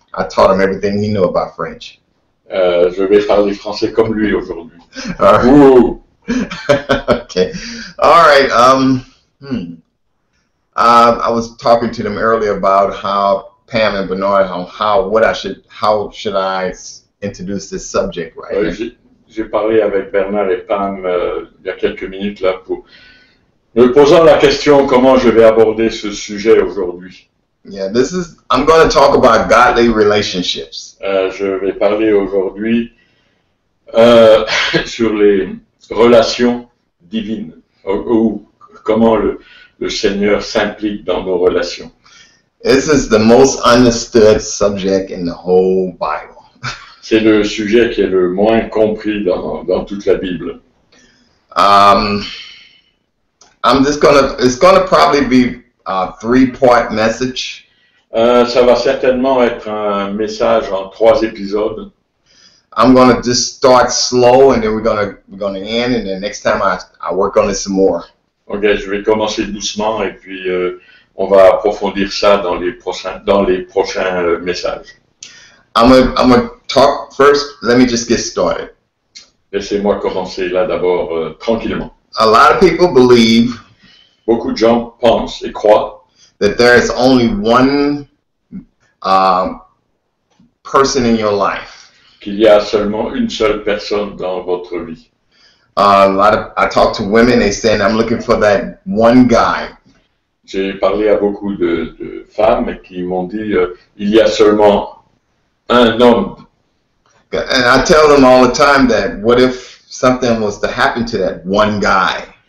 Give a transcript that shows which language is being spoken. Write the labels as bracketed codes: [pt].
[en] I taught him everything he knew about French. [fr] Je vais parler français comme lui aujourd'hui. [en] All right. Ouh. Okay. All right. I was talking to them earlier about how Pam and Bernard, how should I introduce this subject, right? [fr] J'ai parlé avec Bernard et Pam il y a quelques minutes là pour me posant la question comment je vais aborder ce sujet aujourd'hui. [en] Yeah, I'm going to talk about godly relationships. [fr] Je vais parler aujourd'hui sur les relations divines ou comment le Seigneur s'implique dans nos relations. [en] This is the most understood subject in the whole Bible. [fr] C'est le sujet qui est le moins compris dans toute la Bible. [en] It's gonna probably be a 3-part message. [fr] Ça va certainement être un message en 3 épisodes. [en] I'm gonna just start slow and then we're gonna end, and then next time I work on it some more. [fr] Ok, je vais commencer doucement et puis on va approfondir ça dans les prochains messages. [en] I'm gonna talk first. Let me just get started. [fr] Laissez-moi commencer là d'abord tranquillement. [en] A lot of people believe [fr] Beaucoup de gens pensent et croient [en] that there is only one person in your life. [fr] qu'il y a seulement une seule personne dans votre vie. [en] I talk to women. They say I'm looking for that one guy. [fr] J'ai parlé à beaucoup de femmes qui m'ont dit il y a seulement un homme. [en] And I tell them all the time that what if something was to happen to that one guy?